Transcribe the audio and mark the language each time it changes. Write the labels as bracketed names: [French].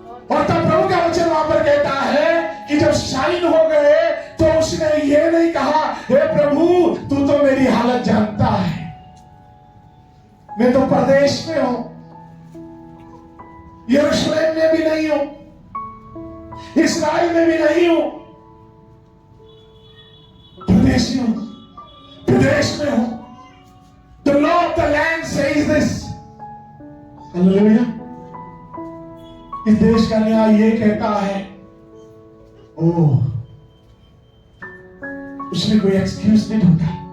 [Hindi] और तब प्रभु का वचन वहां पर कहता है कि जब साइन हो गए तो उसने ये नहीं कहा हे प्रभु तू तो मेरी हालत जानता है, मैं तो प्रदेश में हूं, यरूशलेम में भी नहीं हूं, इस्राएल में भी नहीं हूं, प्रदेशी हूं, प्रदेश में हूं। [English] The law of the land says this। [Hindi] Hallelujah. इस देश का न्याय ये कहता है, ओह उसने कोई एक्सक्यूज नहीं ढूंढा।